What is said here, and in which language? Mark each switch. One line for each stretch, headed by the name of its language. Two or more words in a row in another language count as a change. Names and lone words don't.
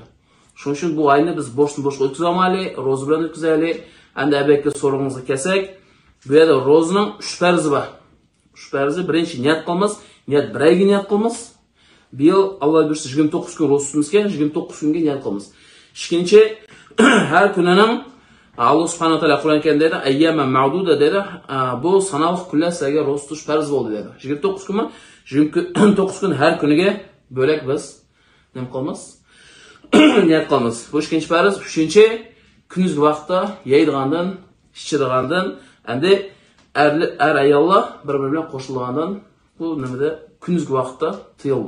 Uzbek: Shuning uchun bu oyni biz boshqa o'tkaza olmaylik, roz bilan o'tkazaylik. Endi abakka so'rog'ingizga kelsak, bu yerda rozning 3 farzi bor. 3 farzi birinchi niyat qilamiz, niyat bir oyga niyat qilamiz. Bu yil Alloh bersa 29 kun roz tutamiz ekan, 29 kunga niyat qilamiz. Ikkinchi har kunining Allah
Arabic: سبحانه وتعالى
Uzbek: Qur'on-i Karimda dedi,
Arabic: أياما معدودة
Uzbek: dedi. Bu sanalıq kunlar sizga roz tutish farz bo'ldi dedi. 29 kunmi? 29 kun har kuniga bo'lak biz nima qilamiz? Niyat qilamiz. Bu ikkinchi farz. Uchinchi kunduzgi vaqtda yeydigandan, ichadigandan, endi er ayollar bir-biri bilan qo'shilgandan bu nimada kunduzgi vaqtda tiyildi.